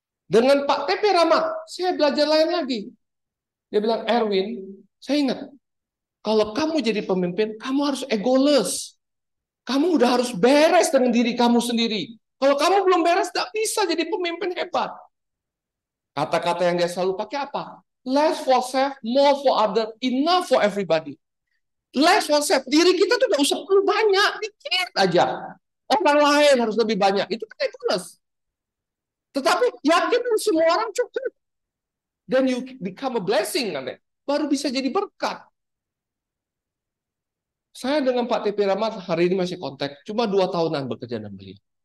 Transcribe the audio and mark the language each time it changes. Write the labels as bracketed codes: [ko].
[id] Dengan Pak TP Rahmat, saya belajar lain lagi. Dia bilang, Erwin, saya ingat, kalau kamu jadi pemimpin, kamu harus egoless. Kamu udah harus beres dengan diri kamu sendiri. Kalau kamu belum beres, tidak bisa jadi pemimpin hebat. Kata-kata yang dia selalu pakai apa? [en] Less for self, more for other, enough for everybody. Less for self, [id] diri kita tuh gak usah perlu banyak, dikit aja. Orang lain harus lebih banyak, itu kan egois. Tetapi yakin semua orang cukup. [en] Then you become a blessing [id] nanti. Baru bisa jadi berkat. Saya dengan Pak TP Rahmat hari ini masih kontak, cuma 2 tahunan bekerja dengan beliau.